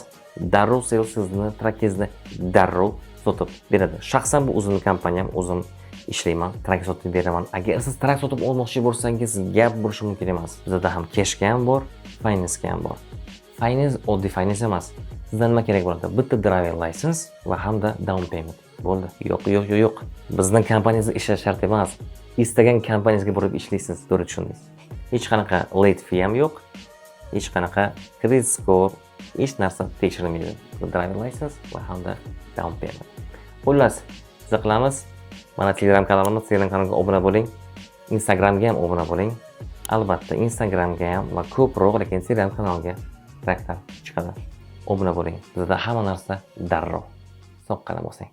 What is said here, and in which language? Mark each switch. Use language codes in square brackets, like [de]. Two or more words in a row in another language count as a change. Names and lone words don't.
[uz] Darrov sales sizni trakingizni darrov sotib beradi. Shaxsan bu o'zimning kompaniyam, o'zim ishlayman, trak sotib beraman. Agar siz trak sotib olmoqchi bo'lsangiz, gap bo'lishi mumkin emas. Bizda ham cashga ham bor, finance ham bor. Finance oddiy finance emas. Sizdan nima kerak bo'ladi? Bitta [en] driver license [uz] va hamda [en] down payment. [uz] Bo'ldi. Yo'q. Bizning kompaniyamizda ishlash shart emas. Istagan kompaniyangizga borib ishlaysiz, to'g'ri tushundingiz. Hech qanaqa [en] late fee [uz] ham yo'q. Hech qanaqa [en] credit score, [uz] hech narsa tekshirilmaydi. [en] Driver license [uz] va hamda [en] down payment. [uz] Xullas, siz qilamiz. Mana Telegram kanalimiz, Telegram kanaliga obuna bo'ling. Instagramga ham obuna bo'ling. Albatta, Instagramga ham va ko'proq, lekin Telegram kanaliga traktor chiqadi. Obuna bo'ling. Bizda hamma narsa darrov. Soqqana bo'lsang.